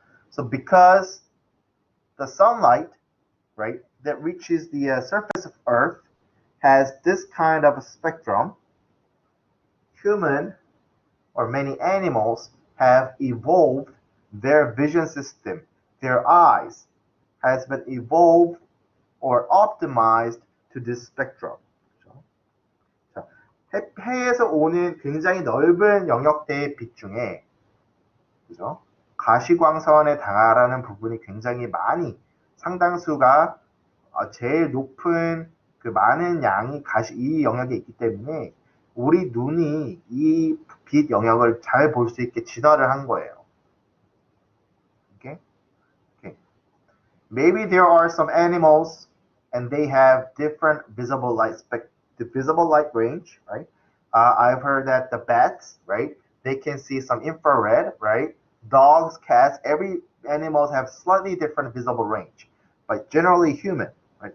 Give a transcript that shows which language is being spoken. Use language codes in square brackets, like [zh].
[en] So because the sunlight, right, that reaches the surface of Earth has this kind of a spectrum, human or many animals have evolved their vision system. Their eyes has been evolved or optimized to this spectrum. [ko] 자, 해에서 오는 굉장히 넓은 영역대의 빛 중에, 그죠? 가시광선에 달하는 부분이 굉장히 많이, 상당수가 제일 높은 그 많은 양이 이 영역에 있기 때문에 우리 눈이 이 빛 영역을 잘 볼 수 있게 진화를 한 거예요. [en] Okay? Maybe there are some animals and they have different visible light range, right? I've heard that the bats, right? They can see some infrared, right? Dogs, cats, every animals have slightly different visible range, but generally human, right?